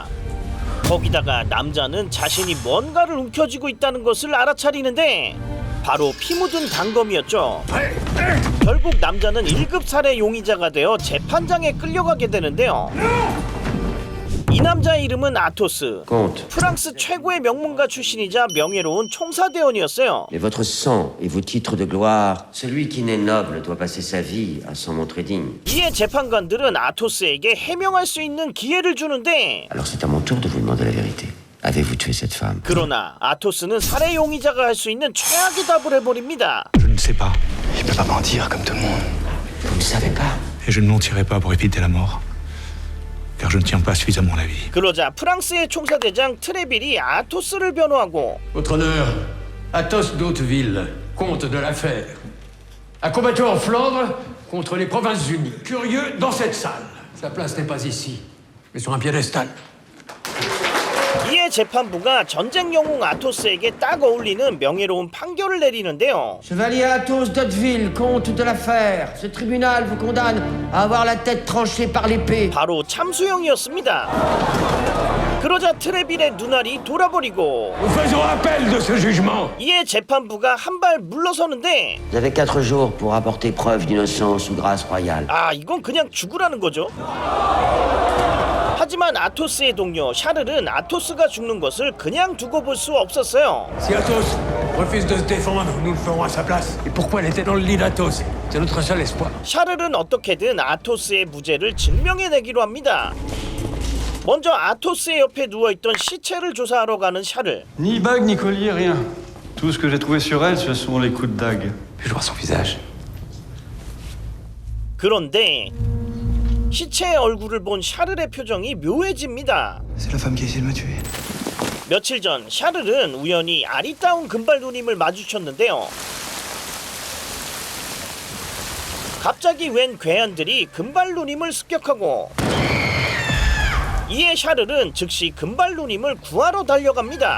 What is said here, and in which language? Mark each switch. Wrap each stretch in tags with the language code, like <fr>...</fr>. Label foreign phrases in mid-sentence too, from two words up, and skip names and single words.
<ko>거기다가 남자는 자신이 뭔가를 움켜쥐고 있다는 것을 알아차리는데 바로 피 묻은 단검이었죠. 결국 남자는 1급 살해 용의자가 되어 재판장에 끌려가게 되는데요. 이 남자의 이름은 아토스. 프랑스 최고의 명문가 출신이자 명예로운 총사대원이었어요.</ko> <fr>Mais votre sang et vos titres de gloire, celui qui naît noble doit passer sa vie à s'en montrer digne.</fr> <ko>이에 재판관들은 아토스에게 해명할 수 있는 기회를 주는데</ko> <fr>Alors c'est à mon tour de vous demander la vérité. Avez-vous tué cette femme?</fr> <ko>그러나 아토스는 살해 용의자가 할 수 있는 최악의 답을 해버립니다.</ko> <fr>Je ne sais pas. Il peut pas mentir comme tout le monde. Vous ne savez pas? Et je ne mentirai pas pour éviter la mort. Car je ne tiens pas suffisamment la vie.</fr> <ko>그러자 프랑스의 총사대장 트레빌이 아토스를 변호하고</ko> <fr>Votre honneur, Athos d'Hauteville, comte de l'affaire, a combattu en Flandre contre les Provinces-Unies. Curieux, dans cette salle. Sa place n'est pas ici, mais sur un piédestal.</fr> <ko>이에 재판부가 전쟁 영웅 아토스에게 딱 어울리는 명예로운 판결을 내리는데요.</ko> <fr>Chevalier Athos d'Hauteville, comte de l'affaire, ce tribunal vous condamne à avoir la tête tranchée par l'épée.</fr> <ko>바로 참수형이었습니다. 그러자 트레빌의 눈알이 돌아버리고</ko> <fr>Nous faisons appel de ce jugement.</fr> <ko>이에 재판부가 한 발 물러서는데</ko> <fr>Vous avez 4 jours pour apporter preuve d'innocence ou grâce royale.</fr> <ko>아 이건 그냥 죽으라는 거죠. 하지만 아토스의 동료 샤를은 아토스가 죽는 것을 그냥 두고 볼 수 없었어요.</ko> <fr>Si Athos refuse de se défendre, nous le ferons à sa place. Et pourquoi elle était dans le lit d'Athos? C'est notre seul espoir.</fr> <ko>샤를은 어떻게든 아토스의 무죄를 증명해내기로 합니다. 먼저 아토스의 옆에 누워있던 시체를 조사하러 가는 샤를.</ko> <fr>Ni bague, ni collier, rien. Tout ce que j'ai trouvé sur elle, ce sont les coups de dague. Puis-je voir son visage?</fr> <ko>그런데 시체의 얼굴을 본 샤를의 표정이 묘해집니다.</ko> <fr>C'est la femme qui a essayé de me tuer.</fr> <ko>며칠 전 샤를은 우연히 아리따운 금발 누님을 마주쳤는데요. 갑자기 웬 괴한들이 금발 누님을 습격하고 이에 샤를은 즉시 금발 누님을 구하러 달려갑니다.</ko>